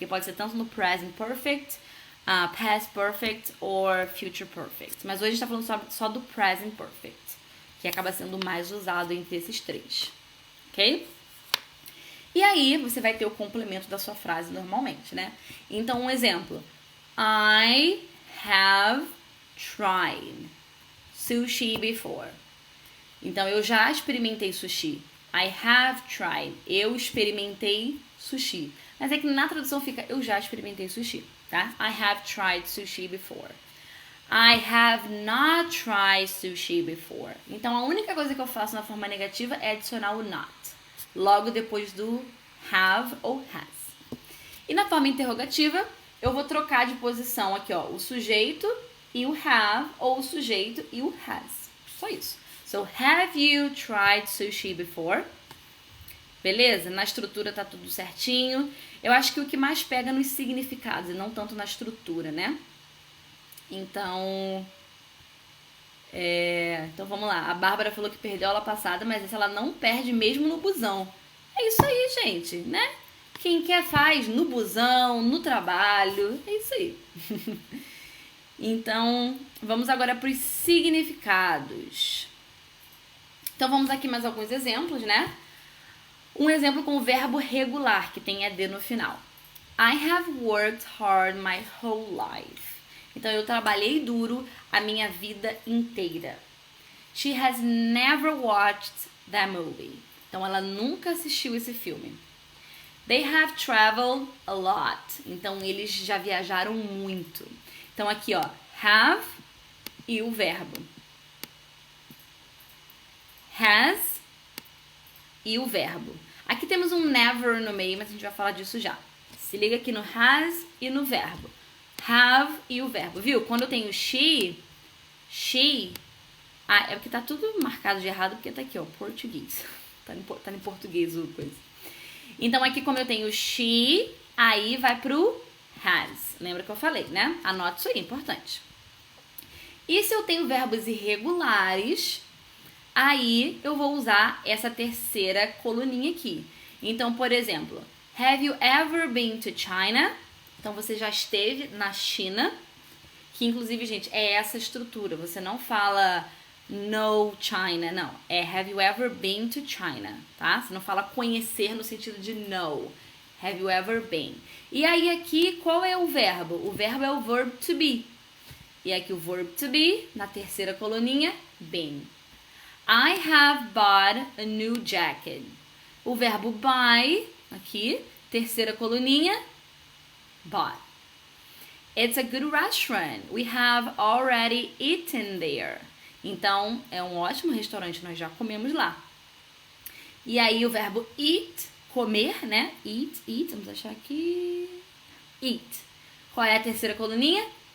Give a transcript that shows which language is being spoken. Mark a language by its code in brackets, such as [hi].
[pt] Porque pode ser tanto no present perfect, [en] past perfect or future perfect. [pt] Mas hoje a gente está falando só do present perfect, que acaba sendo o mais usado entre esses três. Ok? E aí você vai ter o complemento da sua frase normalmente, né? Então, um exemplo. [en] I have tried sushi before. [pt] Então, eu já experimentei sushi. [en] I have tried. [pt] Eu experimentei sushi. Mas é que na tradução fica eu já experimentei sushi, tá? [en] I have tried sushi before. I have not tried sushi before. [pt] Então, a única coisa que eu faço na forma negativa é adicionar o not. Logo depois do have ou has. E na forma interrogativa, eu vou trocar de posição aqui, ó, o sujeito e o have, ou o sujeito e o has. Só isso. [en] So, have you tried sushi before? [pt] Beleza? Na estrutura tá tudo certinho. Eu acho que o que mais pega nos significados e não tanto na estrutura, né? Então, então vamos lá. A Bárbara falou que perdeu a aula passada, mas essa ela não perde mesmo no busão. É isso aí, gente, né? Quem quer faz no busão, no trabalho. É isso aí. Então, vamos agora para os significados. Então, vamos aqui mais alguns exemplos, né? Um exemplo com o verbo regular, que tem ed no final. [en] I have worked hard my whole life. [pt] Então, eu trabalhei duro a minha vida inteira. [en] She has never watched that movie. [pt] Então, ela nunca assistiu esse filme. [en] They have traveled a lot. [pt] Então, eles já viajaram muito. Então, aqui, ó, have e o verbo. Has e o verbo. Aqui temos um never no meio, mas a gente vai falar disso já. Se liga aqui no has e no verbo. Have e o verbo, viu? Quando eu tenho she... é porque tá tudo marcado de errado, porque tá aqui, ó, português. Tá em português o coisa. Então, aqui como eu tenho she, aí vai pro has. Lembra que eu falei, né? Anote isso aí, importante. E se eu tenho verbos irregulares, aí eu vou usar essa terceira coluninha aqui. Então, por exemplo, [en] have you ever been to China? [pt] Então, você já esteve na China, que inclusive, gente, é essa estrutura. Você não fala no China, não. [en] É have you ever been to China, tá? [pt] Você não fala conhecer no sentido de know. [en] Have you ever been? [pt] E aí aqui, qual é o verbo? O verbo é o verb to be. E aqui o verb to be, na terceira coluninha, been. [en] I have bought a new jacket. [pt] O verbo buy, aqui, terceira coluninha, [en] bought. It's a good restaurant. We have already eaten there. [pt] Então, é um ótimo restaurante, nós já comemos lá. E aí o verbo eat, comer, né? Eat, vamos achar aqui. Eat. Qual é a terceira coluninha?